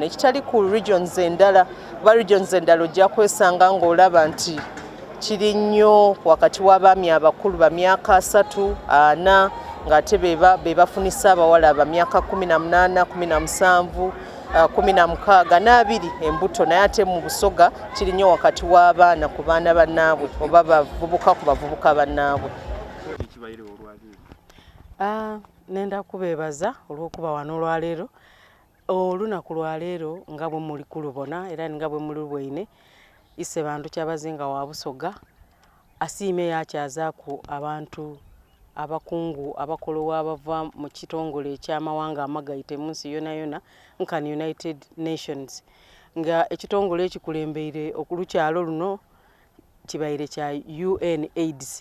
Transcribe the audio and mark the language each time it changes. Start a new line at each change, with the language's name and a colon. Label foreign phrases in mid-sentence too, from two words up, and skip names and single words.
Ganda: Ekitali ku regions endala, kuba regions endala ojja kwesanga ng'olaba nti kiri nnyo wakati w'abaami abakulu ba myaka 3, 4 ng'ate be bafunisa abawala ba myaka 18, 17, 16 n'abiri embuto, naye ate mu Busoga kiri nnyo wakati w'abaana ku baana bannaabwe oba bavubuka ku bavubuka bannaabwe.
Soga: Nenda kubeebaza olw'okuba wano olwaleero. Olunaku lwaleero nga bwe muli kulubona era nga bwe muli lubweine, ise bantu Kyabazinga wa Busoga asiime yakyazaaku abantu abakungu abakolowa abava mu kitongole eky'amawanga amagayite mu nsi yona yona nkani United Nations, nga ekitongole ekikulembeire okulukyalo luno kibaire kya UNAID.